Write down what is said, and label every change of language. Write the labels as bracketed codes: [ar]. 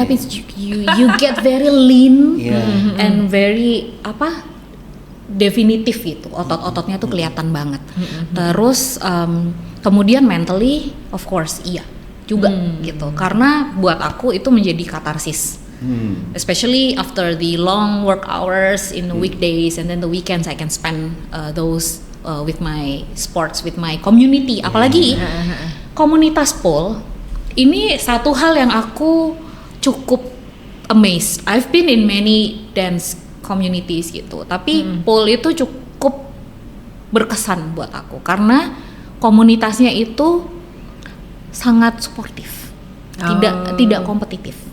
[id] tapi [en] you get very lean [id] Iya. [en] and very [id] definitif gitu. Otot-ototnya tuh kelihatan banget. Terus kemudian [en] mentally, of course [id] iya juga gitu. Karena buat aku itu menjadi katarsis. [en] Especially after the long work hours in the weekdays and then the weekends I can spend those with my sports, with my community. [id] Apalagi komunitas pole ini satu hal yang aku cukup [en] amazed. I've been in many dance communities [id] gitu, tapi pole itu cukup berkesan buat aku karena komunitasnya itu sangat suportif, tidak kompetitif.